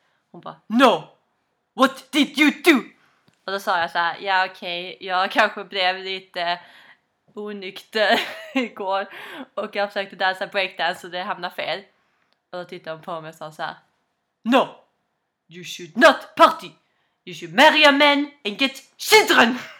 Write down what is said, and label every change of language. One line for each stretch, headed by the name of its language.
Swedish: Hon bara:
English: no, what did you do?
Swedish: Och då sa jag så här: ja okej, okay, jag kanske blev lite onykter igår. Och jag försökte dansa breakdance och det hamnade fel. Och då tittade hon på mig och sa så här:
English: no, you should not party. You should marry a man and get children.